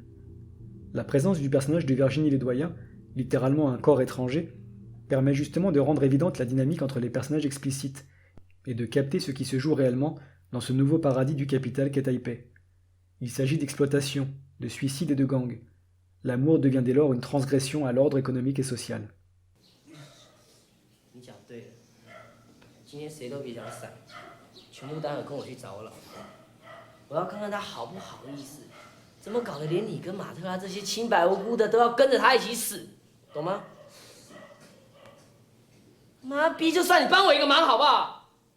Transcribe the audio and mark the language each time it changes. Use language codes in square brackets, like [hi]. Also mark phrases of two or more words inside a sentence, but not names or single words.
[fr] La présence du personnage de Virginie Ledoyen, littéralement un corps étranger, permet justement de rendre évidente la dynamique entre les personnages explicites et de capter ce qui se joue réellement dans ce nouveau paradis du capital qu'est Taipei. Il s'agit d'exploitation, de suicide et de gang. L'amour devient dès lors une transgression à l'ordre économique et social. [zh] 你讲对了，今天谁都别想闪，全部待会跟我去找我老婆，我要看看她好不好意思，怎么搞得连你跟马特拉这些清白无辜的都要跟着她一起死，懂吗？妈逼，就算你帮我一个忙好不好？